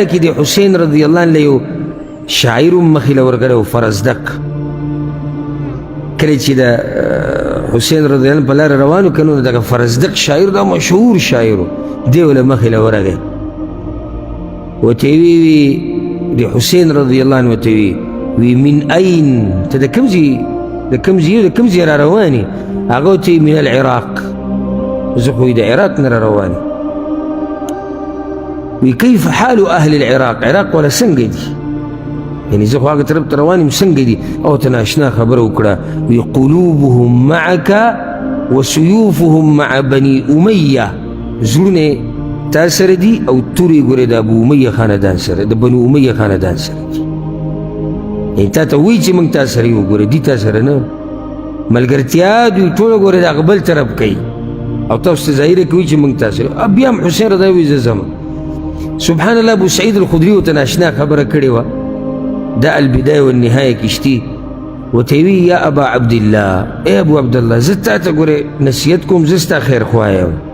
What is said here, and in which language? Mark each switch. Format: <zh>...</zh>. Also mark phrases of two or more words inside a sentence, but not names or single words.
<ps>کې د حسین</ps> <ar>رضی الله عنه</ar> <ps>یو شاعر هم مخې له ورغلی و فرزدق کله چې د حسین</ps> <ar>رضی الله عنه</ar> <ps>په لاره روان و که نو دغه فرزدق شاعر دا مشهور شاعر و دی له مخې له ورغی ورته یې وی د حسین</ps> <ar>رضی الله عنه</ar> <ps>ورته وی</ps> <ar>من این</ar> <ps>ته د کوم ځای را روان یې هغه ورته</ps> <ar>من العراق</ar> <ps>زه خو د عراق نه را روان یم وی</ps> <ar>کیف حال اهل العراق</ar> <ps>عراق والا څنګه دي یعنی زه خو هغه طرف ته روان یم څنګه دي او ته ناشنا خبره وکړه وی</ps> <ar>قلوبهم معک وسيوفهم مع بني</ar> <ps>امیه زړونه تا سره دي او تورې ګورې د ابو امیه خاندان سره د بنو امیه خاندان سره دي یعنی تا ته وایي چې موږ تا سره یو ګوره دي تا سره نه ملګرتیا دوی ټوله ګوره د هغه بل طرف کوي او تاسو ته ظاهره کوي چې موږ تا سره بیا هم حسین</ps> <ar>رضی الله عنه</ar> <ps>زه ځم</ps> <ar>سبحان الله</ar> <ps>ابو سعید الخدري ورته ناشنا خبره کړې وه دا البدايه والنهايه کشتي ورته وی</ps> <ar>یا ابا عبدالله</ar> <ps>ای ابو عبدالله زه تا ته ګورې نصیحت کوم زه ستا خیر خوا یم</ps>